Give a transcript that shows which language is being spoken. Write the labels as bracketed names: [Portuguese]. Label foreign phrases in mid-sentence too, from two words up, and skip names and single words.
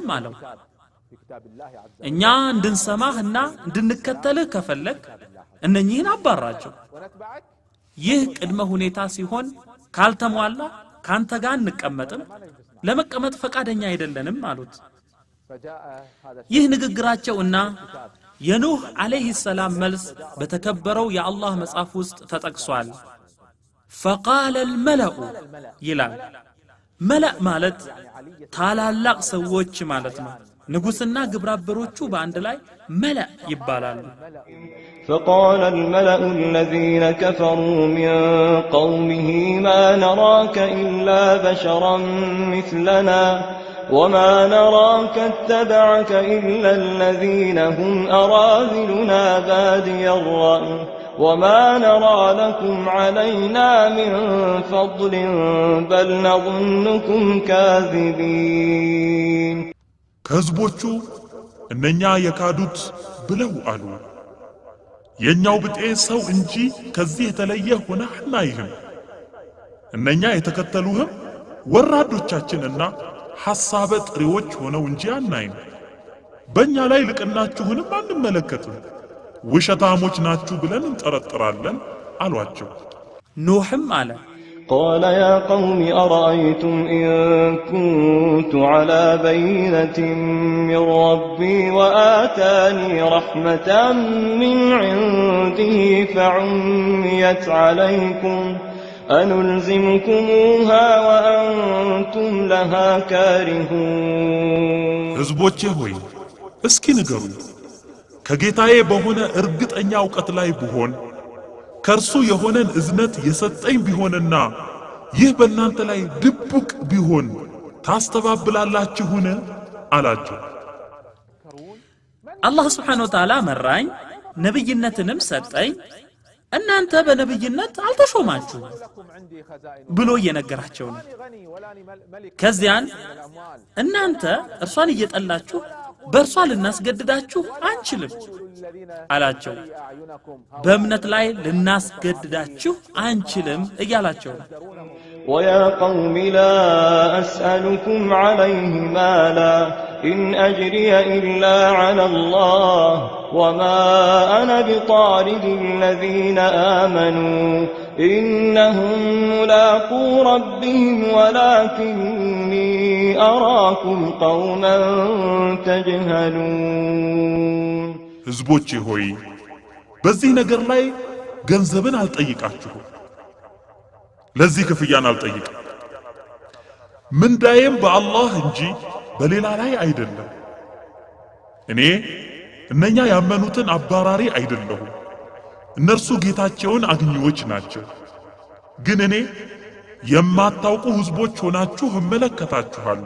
[Amharic] አለው እኛ እንድንሰማህና እንድንከተልህ ከፈለክ እነኚህን አባራቸው ይህ ቅድመ ሁኔታ ሲሆን ካልተሟላ ካንተ ጋር እንቀመጥም ለመቀመጥ ፈቃደኛ አይደለንም አሉት ይህ ንግግራቸውና የኖህ አለይሂ ሰላም መልስ በተከበረው የአላህ መጽሐፍ ውስጥ ተጠቅሷል [Arabic] فقال الملأ [Amharic] ይላል መላእ ማለት ታላላቅ ሰዎች ማለት ነው ንጉስና ግብራበሮቹ በአንድ ላይ መላእ ይባላሉ [Arabic] فقال الملأ الذين كفروا من قومه ما نراك إلا بشرا مثلنا وما نراك اتبعك إلا الذين هم أراذلنا بادي الرأي وما نرى لكم علينا من فضل بل نظنكم كاذبين [Amharic] ከህዝቦቹ እነኛ የካዱት ብለው አሉ የኛው ብጤ ሰው እንጂ ከዚህ የተለየ ሆነህ አናይህም እነኛ የተከተሉህም ወራዶቻችንና ሐሳበ ጥሪዎች ሆነው እንጂ አናይም በእኛ ላይ ልቅናችሁንም አንመለከትም ውሸታሞች ናችሁ ብለን እንጠረጥራለን አሏቸው ኖህም አለ [Arabic] قال يا قوم أرأيتم إن كنت على بينة من ربي وآتاني رحمة من عنده فعميت عليكم أنلزمكموها وأنتم لها كارهون [Amharic] ህዝቦቼ ሆይ እስኪ ንገሩ ከጌታዬ በሆነ እርግጠኛ ዕውቀት ላይ ብሆን ከርሱ የሆነን እዝነት የሰጠኝ ቢሆንና ይህ በእናንተ ላይ ድብቅ ቢሆን ታስተባብላላችሁን አላቸው አላህ [Arabic] سبحانه وتعالى [Amharic] መራኝ ነብይነትንም ሰጠኝ እናንተ በነብይነት አልተሾማችሁ ብሎ እየነገራቸው ነው ከዚያን እናንተ እርሷን እየጠላችሁ በእርሷ ልናስገድዳችሁ አንችልም አላቸው በእምነት ላይ ልናስገድዳችሁ አንችልም እያላቸው [Arabic] ويا قوم لا أسألكم عليه مالا إن أجري إلا على الله وما أنا بطارد الذين آمنوا إنهم ملاقو ربهم ولكني أراكم قوما تجهلون [Amharic] ህዝቦቼ ሆይ በዚህ ነገር ላይ ገንዘብን አልጠይቃችሁ ለዚህ ክፍያን አልጠይቅ ምንዳዬም በአላህ እንጂ በሌላ ላይ አይደለም እኔ እነኛ ያመኑትን አባራሪ አይደለሁም እነርሱ ጌታቸውን አግኝዎች ናቸው ግን እኔ የማታውቁ ህዝቦች ሆናችሁ እመለከታችኋለሁ